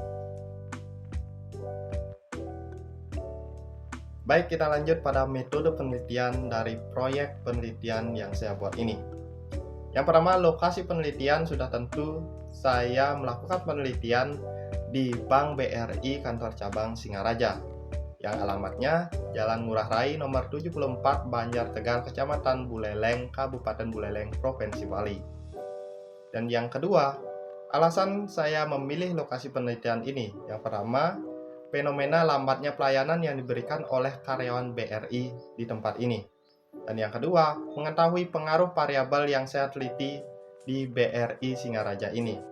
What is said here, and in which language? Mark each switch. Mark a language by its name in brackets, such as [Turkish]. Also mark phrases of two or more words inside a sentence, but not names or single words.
[Indonesian] Baik, kita lanjut pada metode penelitian dari proyek penelitian yang saya buat ini. Yang pertama, lokasi penelitian sudah tentu saya melakukan penelitian di Bank BRI kantor cabang Singaraja, yang alamatnya Jalan Ngurah Rai nomor 74 Banjar Tegal, Kecamatan Buleleng, Kabupaten Buleleng, Provinsi Bali. Dan yang kedua, alasan saya memilih lokasi penelitian ini. Yang pertama, fenomena lambatnya pelayanan yang diberikan oleh karyawan BRI di tempat ini. Dan yang kedua, mengetahui pengaruh variabel yang saya teliti di BRI Singaraja ini.